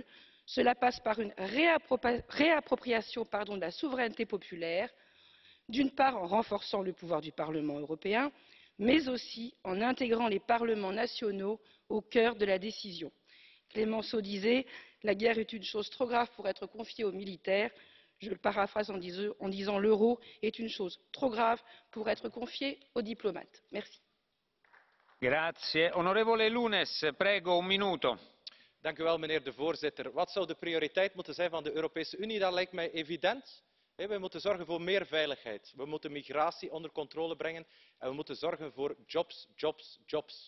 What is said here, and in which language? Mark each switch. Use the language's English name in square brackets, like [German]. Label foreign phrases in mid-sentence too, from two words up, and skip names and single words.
[French] Cela passe par une réappropriation de la souveraineté populaire, d'une part en renforçant le pouvoir du Parlement européen, mais aussi en intégrant les parlements nationaux au cœur de la décision. Clemenceau disait la guerre est une chose trop grave pour être confiée aux militaires. Je le paraphrase en disant l'euro est une chose trop grave pour être confiée aux diplomates. Merci. [Dutch] Meneer de voorzitter, wat zou de prioriteit moeten zijn van de Europese Unie? Dat lijkt mij evident. We moeten zorgen voor meer veiligheid. We moeten migratie onder controle brengen en we moeten zorgen voor jobs, jobs, jobs.